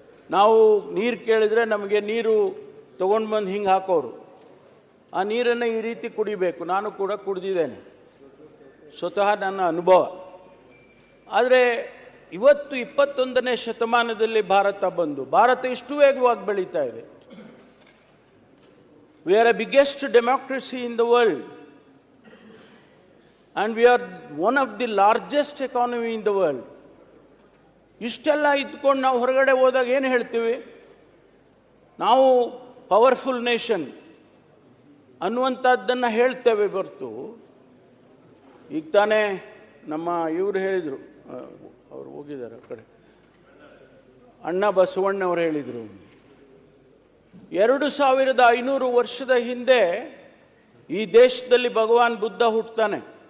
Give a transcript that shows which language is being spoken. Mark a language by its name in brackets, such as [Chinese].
[Kannada] ನಾವು ನೀರು ಕೇಳಿದರೆ ನಮಗೆ ನೀರು ತೊಗೊಂಡು ಬಂದು ಹಿಂಗೆ ಹಾಕೋರು. ಆ ನೀರನ್ನು ಈ ರೀತಿ ಕುಡಿಬೇಕು. ನಾನು ಕೂಡ ಕುಡಿದಿದ್ದೇನೆ, ಸ್ವತಃ ನನ್ನ ಅನುಭವ. ಆದರೆ ಇವತ್ತು 21ನೇ ಶತಮಾನದಲ್ಲಿ ಭಾರತ ಇಷ್ಟು ವೇಗವಾಗಿ ಬೆಳೀತಾ ಇದೆ. [English] We are a biggest democracy in the world and we are one of the largest economy in the world. [Kannada] ಇಷ್ಟೆಲ್ಲ ಇದ್ಕೊಂಡು ನಾವು ಹೊರಗಡೆ ಹೋದಾಗ ಏನು ಹೇಳ್ತೀವಿ? ನಾವು ಪವರ್ಫುಲ್ ನೇಷನ್ ಅನ್ನುವಂಥದ್ದನ್ನು ಹೇಳ್ತೇವೆ ಹೊರತು, ಈಗ ತಾನೇ ನಮ್ಮ ಇವರು ಹೇಳಿದರು, ಅವರು ಹೋಗಿದ್ದಾರೆ ಆ ಕಡೆ, ಅಣ್ಣ ಬಸವಣ್ಣವರು ಹೇಳಿದರು, 2500 ವರ್ಷದ ಹಿಂದೆ ಈ ದೇಶದಲ್ಲಿ ಭಗವಾನ್ ಬುದ್ಧ ಹುಟ್ಟುತ್ತಾನೆ.